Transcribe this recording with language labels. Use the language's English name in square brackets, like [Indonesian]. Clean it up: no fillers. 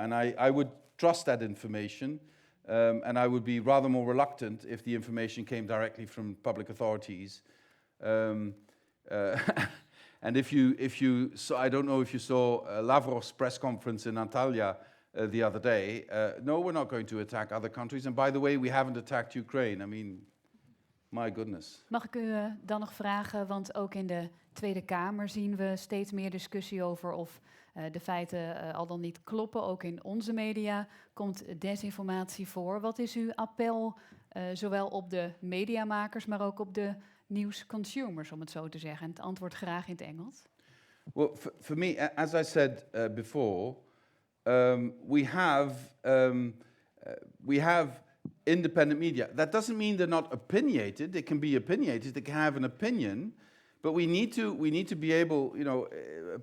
[English] And I would trust that information, and I would be rather more reluctant if the information came directly from public authorities. And if you saw, I don't know if you saw Lavrov's press conference in Antalya the other day. No, we're not going to attack other countries. And by the way, we haven't attacked Ukraine. I mean, my goodness. [Dutch] Mag ik u dan nog vragen, want ook in de Tweede Kamer zien we steeds meer discussie over of de feiten al dan niet kloppen. Ook in onze media komt desinformatie voor. Wat is uw appel zowel op de mediamakers, maar ook op de nieuwsconsumers, om het zo te zeggen? En het antwoord graag in het Engels. [English] Well, for me, as I said before, we have independent media. That doesn't mean they're not opinionated. They can be opinionated. They can have an opinion, but we need to be able.